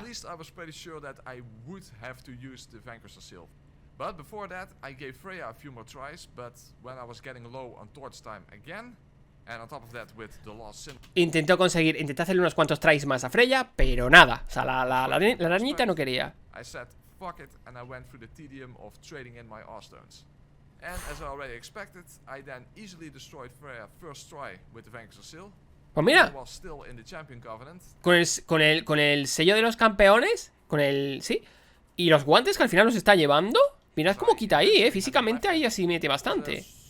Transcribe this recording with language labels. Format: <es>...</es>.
<en>At least I was pretty sure that I would have to use the Vanquisher Seal. But before that, I gave Freya a few more tries, but when I was getting low on torch time again, and on top of that with the last sin...</en> <es>Intenté hacerle unos cuantos tries más a Freya, pero nada. O sea, la arañita no quería.</es> <en>I said, fuck it, and I went through the tedium of trading in my R-stones. And as I already expected, I then easily destroyed Freya first try with the Vanquisher Seal.</en> <es>Pues mira,</es> <en>I was still in the Champion Covenant.</en> <es>con el sello de los campeones, sí. Y los guantes que al final los está llevando. Mirad cómo quita ahí, físicamente ahí así mete bastante.</es>